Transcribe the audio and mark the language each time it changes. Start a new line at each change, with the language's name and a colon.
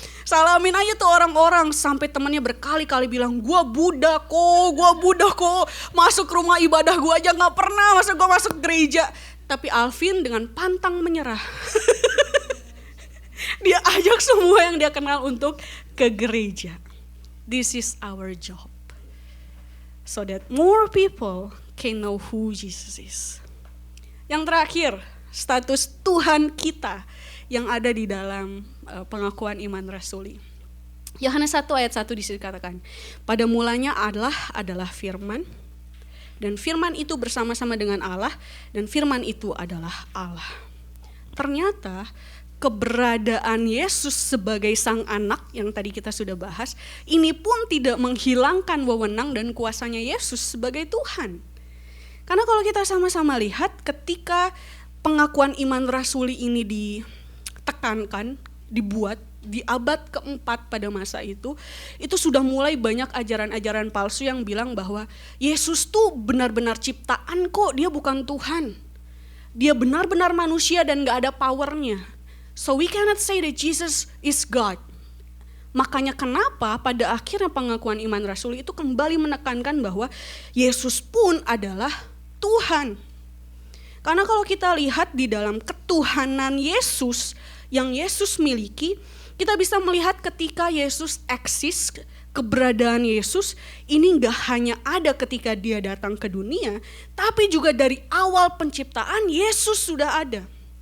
Indonesian: Salamin aja tuh orang-orang, sampai temannya berkali-kali bilang, gua Buddha kok, masuk rumah ibadah gua aja gak pernah, masa gua masuk gereja. Tapi Alvin dengan pantang menyerah. Dia ajak semua yang dia kenal untuk ke gereja.
English: This is our job. So that more people can know who Jesus is.
Indonesian: Yang terakhir, status Tuhan kita yang ada di dalam pengakuan iman rasuli. Yohanes 1 ayat 1 disitu dikatakan, pada mulanya adalah firman, dan firman itu bersama-sama dengan Allah, dan firman itu adalah Allah. Ternyata keberadaan Yesus sebagai sang anak yang tadi kita sudah bahas, ini pun tidak menghilangkan wewenang dan kuasanya Yesus sebagai Tuhan. Karena kalau kita sama-sama lihat ketika pengakuan iman rasuli ini ditekankan, dibuat, di abad keempat pada masa itu sudah mulai banyak ajaran-ajaran palsu yang bilang bahwa Yesus tuh benar-benar ciptaan kok, dia bukan Tuhan. Dia benar-benar manusia dan gak ada powernya.
English: So we cannot say that Jesus is God.
Indonesian: Makanya kenapa pada akhirnya pengakuan iman rasuli itu kembali menekankan bahwa Yesus pun adalah Tuhan. Karena kalau kita lihat di dalam ketuhanan Yesus yang Yesus miliki, kita bisa melihat ketika Yesus eksis, keberadaan Yesus ini gak hanya ada ketika dia datang ke dunia, tapi juga dari awal penciptaan Yesus sudah ada.